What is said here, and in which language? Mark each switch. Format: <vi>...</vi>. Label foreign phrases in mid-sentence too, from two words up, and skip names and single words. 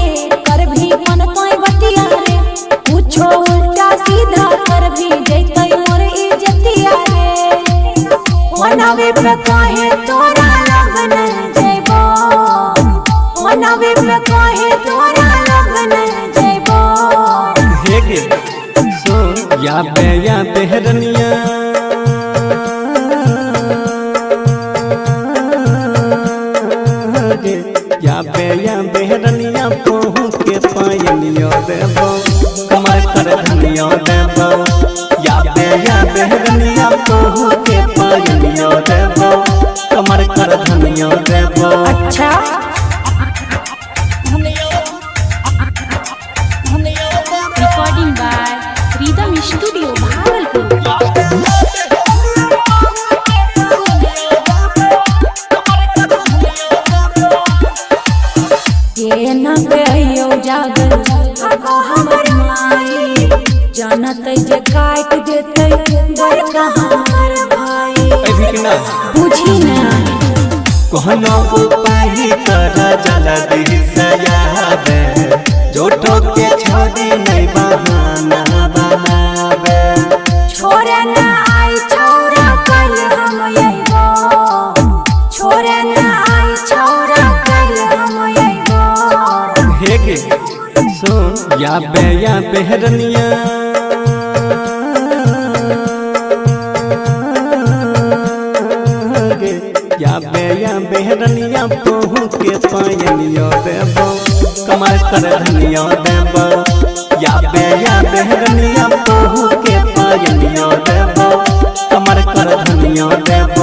<anp>कर भी मन तोय बतिया रे पूछो उल्टा सीधा कर भी जैतै मोर इज्जतिया रे मनावे पे काहे तोरा लगन जइबो मनावे पे काहे तोरा लगन जइबो हे गे सो या पे हरनिया या बेहरनिया पहु के पायनियो देबो कमर कर धनियो देबो या बेहरनिया पहु के पायनियो देबो कमर कर धनियो देबो अच्छा</anp> <en>Recording by Rhythm Studio Bhagalpur</en> <anp>ये न बेयो जागल आको हमर माई जानत जे काट देते बड़का हमर भाई ना बुझी ना कोनो उपाय कर जल्दी से आवे झूठो के छोड़ी नहीं बहाना बनावे छोरे ना आई छौरा कल हम अइबो छोरे ना आई छौरा कल हम अइबो हे गे सुन या बेहरनिया या बेहरनिया पहू के पायनियो देबो कमर कर धनियो देबो या बेहरनिया पहू के पायनियो देबो कमर कर धनियो देबो</anp>